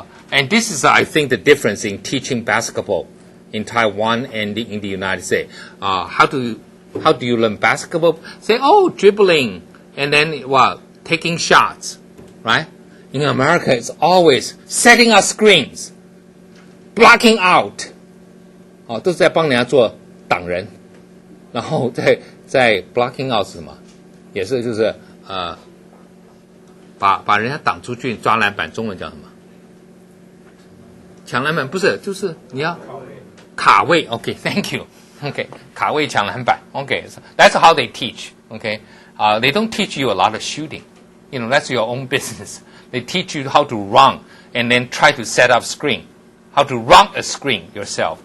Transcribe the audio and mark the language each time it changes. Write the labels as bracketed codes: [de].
[en] And this is, I think, the difference in teaching basketball in Taiwan and in the United States. How do you learn basketball? Say, oh, dribbling, and then taking shots, right? In America, it's always setting up screens, blocking out. [zh] 都是在帮人家做挡人，然后在 [en] blocking out [zh] 是什么？也是就是把人家挡出去抓篮板，中文叫什么？抢篮板不是，就是你要卡位。 [en] OK, thank you. OK, [zh] 卡位抢篮板。 [en] OK, so that's how they teach. OK, they don't teach you a lot of shooting. That's your own business. They teach you how to run and then try to set up screen. How to run a screen yourself.